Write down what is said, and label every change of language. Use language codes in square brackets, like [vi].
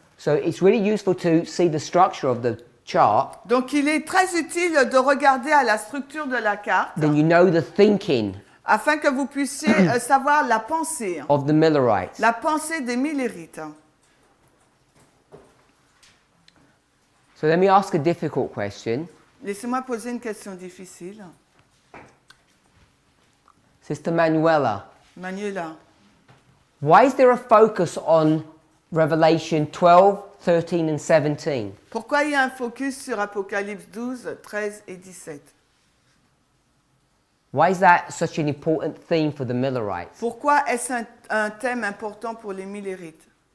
[en] So it's really useful to see the structure of the chart, [fr] Donc il est très utile de regarder à la structure de la carte [en] then you know the thinking [fr] afin que vous puissiez savoir la pensée. [en] of the Millerites. [fr] La pensée des Millerites. [en] So let me ask a difficult question. [fr] Laissez-moi poser une question difficile. [en] Sister Manuela, [fr] Manuela, [en] why is there a focus on Revelation 12, 13 and 17? [fr] pourquoi il y a un focus sur Apocalypse 12, 13 et 17? [en] Why is that such an important theme for the Millerites? [fr] Pourquoi est-ce un thème important pour les Millerites?